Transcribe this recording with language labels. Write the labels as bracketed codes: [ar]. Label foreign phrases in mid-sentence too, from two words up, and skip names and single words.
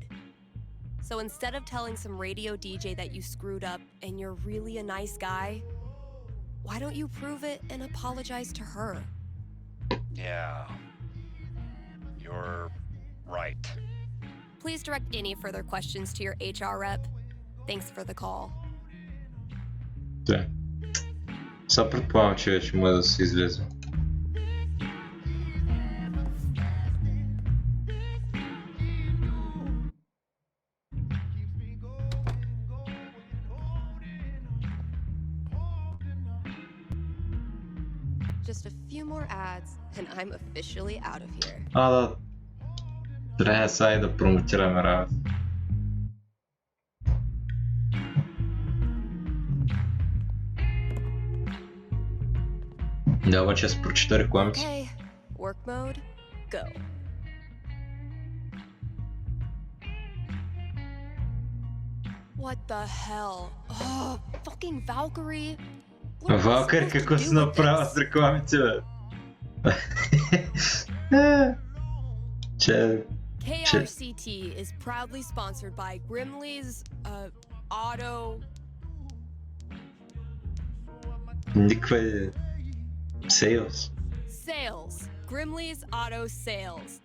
[en] So instead of telling some radio DJ that you screwed up and you're really a nice guy, why don't you prove it and apologize to her? Yeah. You're right. Please direct any further questions to your HR rep. Thanks for the call. [bg] Да. Сега предполагам, че вече може да се излезе. [en] Just a few more ads, and I'm officially out of here. [bg] Да. Трябва сега и да промотираме работа. Да, обаче аз прочита рекламите. [en] Okay, work mode, go. What the hell? Oh, fucking Valkyrie. [bg] Валкър, какво си направил с рекламите, бе? [en] KRCT is proudly sponsored by Grimley's Auto. [bg] Никаква sales. [en] Sales. Grimley's Auto Sales.